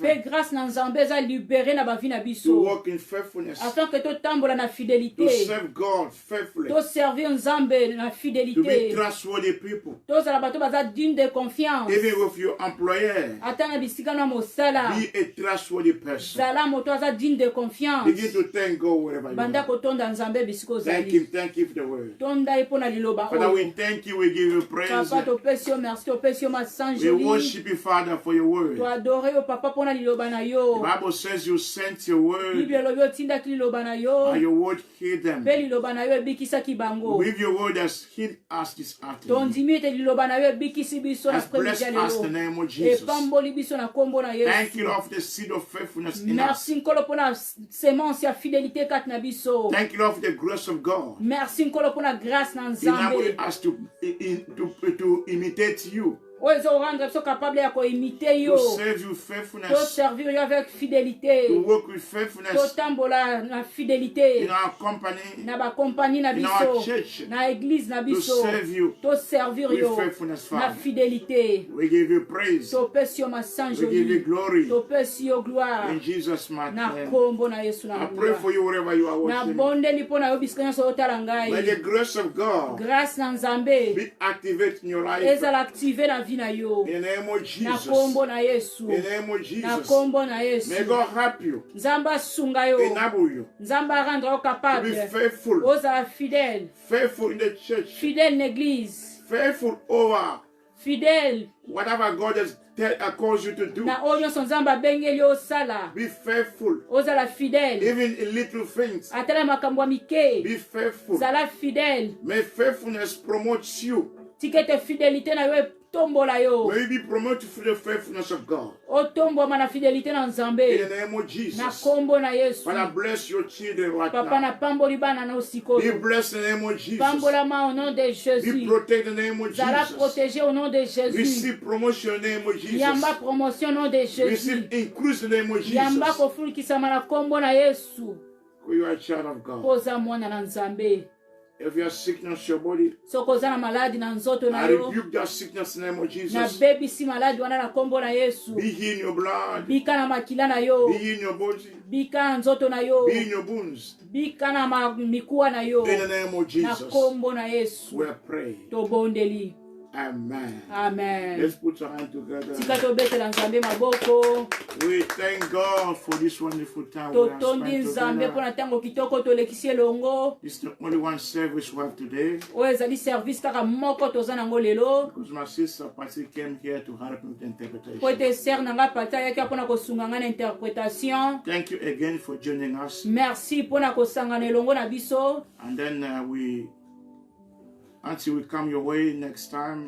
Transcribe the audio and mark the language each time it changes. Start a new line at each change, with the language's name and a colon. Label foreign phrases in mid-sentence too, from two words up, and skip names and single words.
Lingala: mpe grâce na nzambe eza libere na bavi na
English: to
Lingala: biso
English: walk in faithfulness,
French: afin ke
Lingala: totambola na
English: to
Lingala: fidélité
English: serve God faithfully,
Lingala: toservir nzambe na
English: to be
Lingala: fidélité
English: trustworthy people,
Lingala: tozala bato baza
French: digne de confiance
English: even with your employer.
Lingala: ata na bisika na mosala
English: Be a trustworthy person.
Lingala: zala moto aza
French: digne de confiance
English: Begin to thank God wherever you
Lingala: banda
English: are.
Lingala: kotonda nzambe bisika
English: Thank Him.
Lingala: ozali
English: Thank you for the word.
Lingala: tonda ye mpo na liloba
English: Father, we
Lingala: oyo
English: thank you. We give you praise.
Lingala: papa topesi yo merci topesi yo
English: We
Lingala: masanjoli
English: worship you, Father, for your word.
Lingala: toadore yo papa mpo na liloba na
English: The
Lingala: yo
English: Bible says you sent your word,
Lingala: biblia elobi otindaki liloba na yo
English: and your word healed them.
Lingala: mpe liloba na yo ebikisaki bango
English: With your word has healed us this afternoon.
Lingala: tondimi ete liloba na yo ebikisi biso na
English: Has
Lingala: premidi
English: blessed
Lingala: ya
English: us in the
Lingala: lelo
English: name of Jesus.
Lingala: epamboli biso na nkombo na
English: Thank you,
Lingala: yesu
English: Lord, for the seed of faithfulness in us.
Lingala: merci nkolo mpo na semence ya fidélité kati na biso
English: Thank you, Lord, for the grace of God
Lingala: merci nkolo mpo na grâce na nzambe
English: us to imitate you,
Lingala: oyo ezorendre biso capable ya koimite yo
English: to serve you faithfulness,
Lingala: toservir yo
French: avec fidélité
English: to work with faithfulness
Lingala: totambola na fidélité
English: in our company,
Lingala: na bakompani na
English: in our
Lingala: biso
English: church,
Lingala: na église na
English: to
Lingala: biso
English: serve you
Lingala: toservir
English: with
Lingala: yo
English: faithfulness,
Lingala: na
English: Father.
Lingala: fidélité
English: We give you praise.
Lingala: topesi yo masanjo
English: We give you glory.
Lingala: topesi yo gloire
English: In Jesus' mighty
Lingala: na
English: name.
Lingala: kombo na yesu
English: I
Lingala: na
English: pray for you wherever you are watching.
Lingala: nabondeli mpo na yo bisika nyonso otala
English: May
Lingala: ngai
English: the grace of God
Lingala: grâce na nzambe
English: be activated in your life.
Lingala: ezala active na vie na yo
English: In the name of
Lingala: na
English: Jesus.
Lingala: kombo na yesu
English: In the name of
Lingala: na
English: Jesus.
Lingala: kombo na yesu
English: May God help you,
Lingala: nzambe asunga yo
English: enable you
Lingala: nzambe arendre yo
English: to be
Lingala: capable
English: faithful,
Lingala: ozala fidèle
English: faithful in the church,
Lingala: fidèle na église
English: faithful over
Lingala: fidèle
English: whatever God has calls you to do.
Lingala: na oyo nyonso nzambe abengeli yo osala
English: Be faithful,
Lingala: ozala fidèle
English: even in little things.
Lingala: ata na makambo ya mike
English: Be faithful.
Lingala: zala fidèle
English: May faithfulness promote you.
Lingala: tika ete fidélité na yo etombola yo
English: May you be promoted through the faithfulness of God.
Lingala: otombwama na fidélité na
English: In
Lingala: nzambe
English: the name of
Lingala: na
English: Jesus.
Lingala: kombo na yesu
English: Father, bless your children right
Lingala: papa
English: now.
Lingala: napamboli bana na
English: Be
Lingala: osikoyo
English: blessed in the name of Jesus.
French: pambolama au nom de Be jésus
English: protected in the name of
Lingala: zala
English: Jesus.
French: protégé au nom de jésus
English: Receive promotion in the name of
Lingala: yamba
English: Jesus.
French: promotion au nom de jésus
English: Receive increase in the name of
Lingala: yamba
English: Jesus.
Lingala: kofunikisama na kombo na yesu
English: For you are a child of God.
Lingala: mpo oza mwana na nzambe
English: If you are sickness in your body,
Lingala: soki oza na maladi na nzoto na
English: I
Lingala: yo
English: rebuke that sickness in the name of Jesus.
Lingala: nabebisi maladi wana na kombo na yesu
English: Be healed in your blood.
Lingala: bika na makila na yo
English: Be healed in your body.
Lingala: bika na nzoto na yo
English: Be in your bones.
Lingala: bika na mikuwa na yo
English: In the name of
Lingala: na
English: Jesus.
Lingala: kombo na yesu
English: We pray.
Lingala: tobondeli
English: Amen.
Lingala: amen
English: Let's put our hand together.
Lingala: tika tobetela nzambe maboko
English: We thank God for this wonderful time we have
Lingala: totondi
English: spent
Lingala: nzambe
English: together.
Lingala: mpona ntango kitoko tolekisi elongo
English: This is the only one service we have today.
Lingala: oyo ezali service kaka moko toza nango lelo
English: Because my sister Patsy came here to help with the
Lingala: po
English: interpretation.
Lingala: ete ser na nga pati ayaki mpona kosunga ngai na interprétation
English: Thank you again for joining us.
Lingala: merci mpona kosangana elongo na biso
English: And then until we come your way next time